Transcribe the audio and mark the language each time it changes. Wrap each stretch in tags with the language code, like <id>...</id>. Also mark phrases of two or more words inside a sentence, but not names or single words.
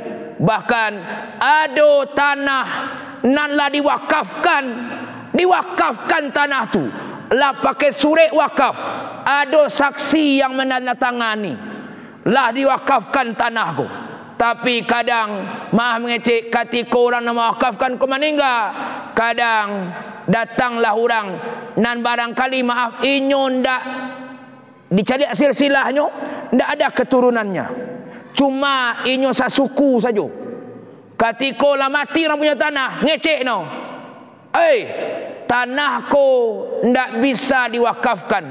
<id>Bahkan ada tanah nan lah diwakafkan tanah tu lah pakai surat wakaf, ada saksi yang menandatangani lah diwakafkan tanah ku. Tapi kadang maaf mengecek ketika orang nak mewakafkan ku meninggal, kadang datanglah orang nan barangkali maaf inyo ndak dicari silsilahnya, ndak ada keturunannya, cuma inyo sasuku saja. Ketika lah mati orang punya tanah, ngecek no, tanah ko ndak bisa diwakafkan.</id>